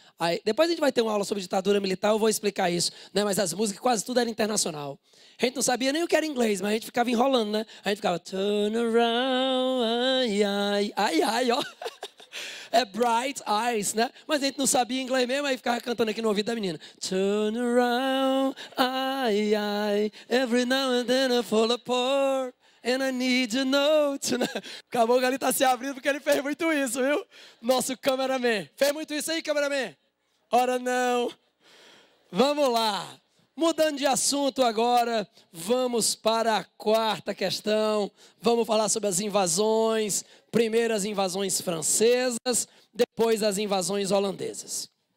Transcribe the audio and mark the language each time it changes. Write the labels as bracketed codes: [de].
[pt] Aí, depois a gente vai ter uma aula sobre ditadura militar, eu vou explicar isso, né? Mas as músicas quase tudo era internacional. A gente não sabia nem o que era inglês, mas a gente ficava enrolando, né? A gente ficava [en] turn around, [pt] ai, ai, ai, ai, ó. É Bright Eyes, né? Mas a gente não sabia inglês mesmo, aí ficava cantando aqui no ouvido da menina. [en] Turn around, ai, ai, every now and then I fall apart, and I need you know tonight. [pt] Acabou que ele tá se abrindo porque ele fez muito isso, viu? Nosso cameraman. Fez muito isso aí, cameraman? Ora não. Vamos lá. Mudando de assunto agora, vamos para a quarta questão. Vamos falar sobre as invasões. Primeiro as invasões francesas, depois as invasões holandesas.